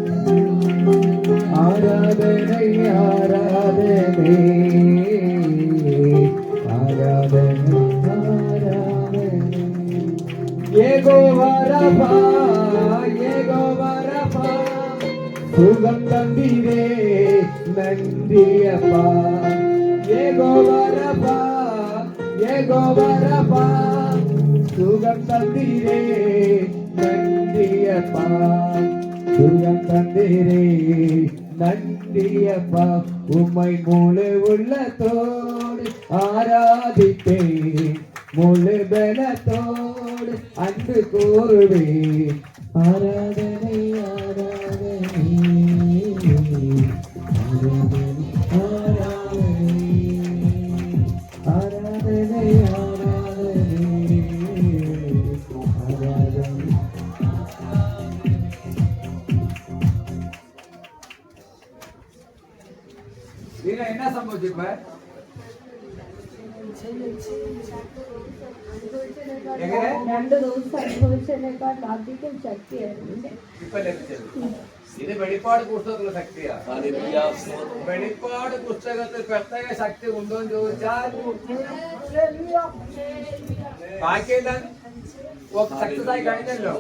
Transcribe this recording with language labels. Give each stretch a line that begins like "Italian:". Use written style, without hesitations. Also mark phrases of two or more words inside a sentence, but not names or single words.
Tamil: ஆராதனை ஆராதனை ஆராதனை யெகோவா யெகோவா சுகம் தந்தீரே நன்றியப்பா யெகோவா யெகோவா சுகம் தந்தீரே நன்றியப்பா சுகம் தந்தீரே நன்றியப்பா ഉമ്മை முழு உள்ளத்தோடு ஆராதிப்பே முழு பலத்தோடு அன்பு கூறுவே ஆராதனை ஆராதனை ஆராதனை ஆராதனை ஆராதனை
Malayalam: എന്ന സംഭവിച്ചു ഇപ്പ എങ്ങനെ 2 ദിവസം അനുഭവിച്ചതിനേക്കാൾ അധികം ശക്തിയായിരുന്നു ഇപ്പൊ ലഭിച്ചത് ഇത് വെളിപ്പാട് പുസ്തകത്തിലുള്ള ശക്തിയാണ് വെളിപ്പാട് പുസ്തകത്തിൽ പ്രത്യേക ശക്തി ഉണ്ടോ എന്ന് ചോദിച്ചാൽ ബാക്കിയെല്ലാം സക്സസ് ആയി കഴിഞ്ഞല്ലോ.